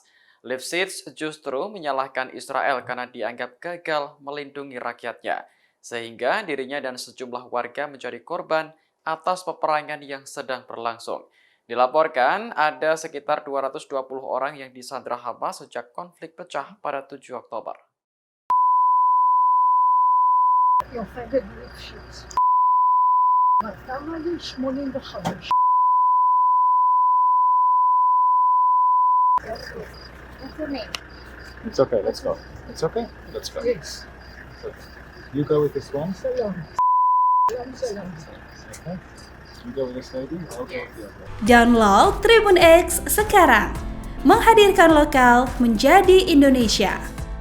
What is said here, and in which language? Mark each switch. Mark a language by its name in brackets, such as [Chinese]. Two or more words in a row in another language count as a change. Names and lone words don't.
[Indonesian] Lifshitz justru menyalahkan Israel karena dianggap gagal melindungi rakyatnya, sehingga dirinya dan sejumlah warga menjadi korban atas peperangan yang sedang berlangsung. Dilaporkan ada sekitar 220 orang yang disandra Hamas sejak konflik pecah pada 7 Oktober. יופדת ליפשיץ. 285. [English] What's your name? It's okay. Let's go. It's okay. Let's go. Yes. You go with this one. [Hebrew] שלום. שלום שלום. [English] Okay. You go with this lady. I'll go with the other. [Indonesian] Download Tribun X sekarang. Menghadirkan lokal menjadi Indonesia.